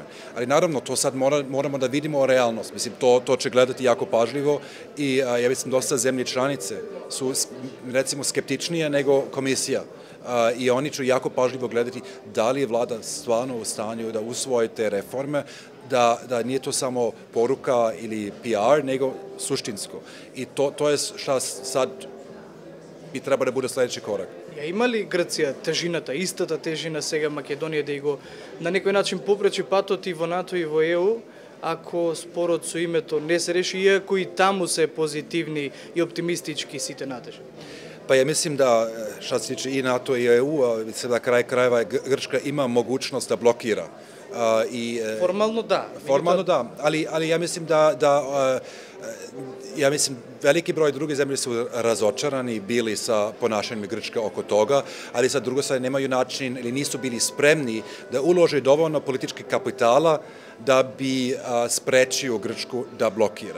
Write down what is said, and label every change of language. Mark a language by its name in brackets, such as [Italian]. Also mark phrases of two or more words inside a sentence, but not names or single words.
[Serbian] Ali naravno, to sad moramo da vidimo realnost. Mislim, to će gledati jako pažljivo i ja mislim dosta zemlje članice su recimo skeptičnije nego komisija. I oni će jako pažljivo gledati da li je vlada stvarno u stanju da usvoji te reforme, da nije to samo poruka ili PR, nego suštinsko. I to je šta sad bi treba da bude sledeći korak. [Macedonian] Има ли Грција тежината, истата тежина сега Македонија да го на некој начин попречи патот и во НАТО и во ЕУ, ако спорот со името не се реши, иако и таму се позитивни и оптимистички сите надежи? [Serbian] Pa ja mislim da, što se tiče i NATO i EU, na kraj krajeva Grčka ima mogućnost da blokira. Formalno da. Formalno da, ali ja mislim ja mislim veliki broj druge zemlje su razočarani bili sa ponašanjem Grčke oko toga, ali sa druge strane nemaju način ili nisu bili spremni da ulože dovoljno političkih kapitala da bi sprečio Grčku da blokira.